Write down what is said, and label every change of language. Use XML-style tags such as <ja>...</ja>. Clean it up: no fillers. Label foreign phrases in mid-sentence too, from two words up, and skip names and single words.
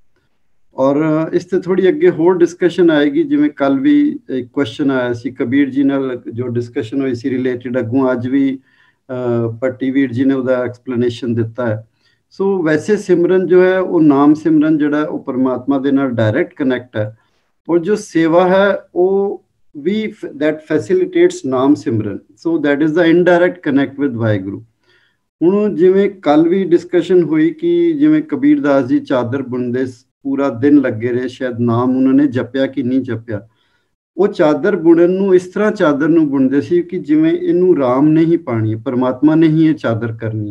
<pa>ਔਰ ਇਸ ਤੇ ਥੋੜੀ ਅੱਗੇ ਹੋਰ ਡਿਸਕਸ਼ਨ ਆਏਗੀ, ਜਿਵੇਂ ਕੱਲ ਵੀ ਇੱਕ ਕੁਐਸਚਨ ਆਇਆ ਸੀ ਕਬੀਰ ਜੀ ਨਾਲ ਜੋ ਡਿਸਕਸ਼ਨ ਹੋਈ ਸੀ ਰਿਲੇਟਡ, ਅੱਗੋਂ ਅੱਜ ਵੀ ਪੱਟੀ ਵੀਰ ਜੀ ਨੇ ਉਹਦਾ ਐਕਸਪਲੇਨੇਸ਼ਨ ਦਿੱਤਾ ਹੈ। ਸੋ ਵੈਸੇ ਸਿਮਰਨ ਜੋ ਹੈ ਉਹ ਨਾਮ ਸਿਮਰਨ ਜਿਹੜਾ ਉਹ ਪਰਮਾਤਮਾ ਦੇ ਨਾਲ</pa> <en>direct connect</en> <pa>ਹੈ, ਔਰ ਜੋ ਸੇਵਾ ਹੈ ਉਹ ਵੀ</pa> <en>that facilitates</en> <pa>ਨਾਮ ਸਿਮਰਨ, ਸੋ</pa> <en>that is the indirect connect with</en> <pa>ਵਾਹਿਗੁਰੂ। ਹੁਣ ਜਿਵੇਂ ਕੱਲ ਵੀ ਡਿਸਕਸ਼ਨ ਹੋਈ ਕਿ ਜਿਵੇਂ ਕਬੀਰ ਦਾਸ ਜੀ ਚਾਦਰ ਬੁਣਦੇ, ਪੂਰਾ ਦਿਨ ਲੱਗੇ ਰਹੇ, ਸ਼ਾਇਦ ਨਾਮ ਉਹਨਾਂ ਨੇ ਜਪਿਆ ਕਿ ਨਹੀਂ ਜਪਿਆ। ਉਹ ਚਾਦਰ ਬੁਣਨ ਨੂੰ ਇਸ ਤਰ੍ਹਾਂ ਚਾਦਰ ਨੂੰ ਬੁਣਦੇ ਸੀ ਕਿ ਜਿਵੇਂ ਇਹਨੂੰ ਰਾਮ ਨੇ ਹੀ ਪਾਣੀ ਹੈ, ਪਰਮਾਤਮਾ ਨੇ ਹੀ ਇਹ ਚਾਦਰ ਕਰਨੀ ਹੈ।</pa>